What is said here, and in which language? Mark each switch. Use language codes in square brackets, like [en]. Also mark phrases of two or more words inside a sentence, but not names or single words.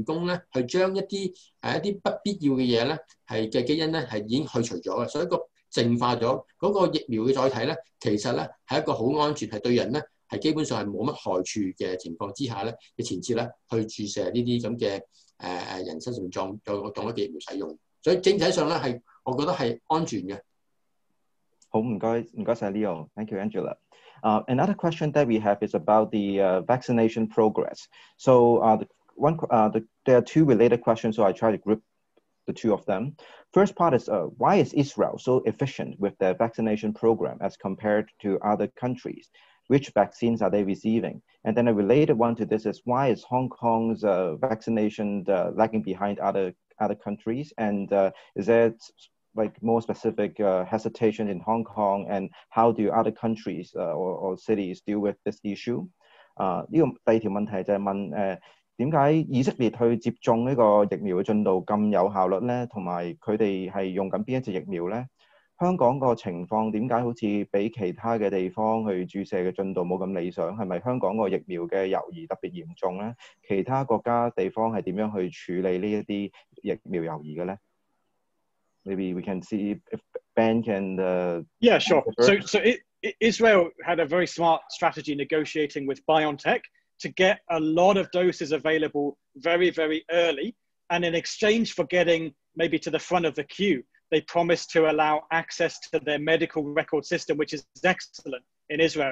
[yue] 工咧去將一啲不必要嘅嘢咧係嘅基因咧係已經去除咗嘅，所以淨化咗嗰個疫苗嘅載體咧，其實咧係一個好安全，係對人咧係基本上係冇乜害處嘅情況之下咧嘅前設咧去注射呢啲咁嘅人身上面當一個疫苗使用，所以整體上咧係我覺得係安全嘅。好，唔該晒 Leo. [en] Thank you, [yue] Angela. [en] Another question that we have is about the vaccination progress. So there are two related questions, so I try to group the two of them. First part is why is Israel so efficient with their vaccination program as compared to other countries? Which vaccines are they receiving? And then a related one to this is why is Hong Kong's vaccination lagging behind other countries? And is there like more specific hesitation in Hong Kong, and how do other countries or cities deal with this issue? [yue] 呢個第二條問題就係問點解以色列去接種呢個疫苗嘅進度咁有效率咧？同埋佢哋係用緊邊一隻疫苗咧？香港個情況點解好似比其他嘅地方去注射嘅進度冇咁理想？係咪香港個疫苗嘅猶豫特別嚴重咧？其他國家地方係點樣去處理呢一啲疫苗猶豫嘅咧？ [en] Maybe we can see if Ben can. Yeah, sure. So Israel had a very smart strategy negotiating with BioNTech to get a lot of doses available very, very early. And in exchange for getting maybe to the front of the queue, they promised to allow access to their medical record system, which is excellent in Israel.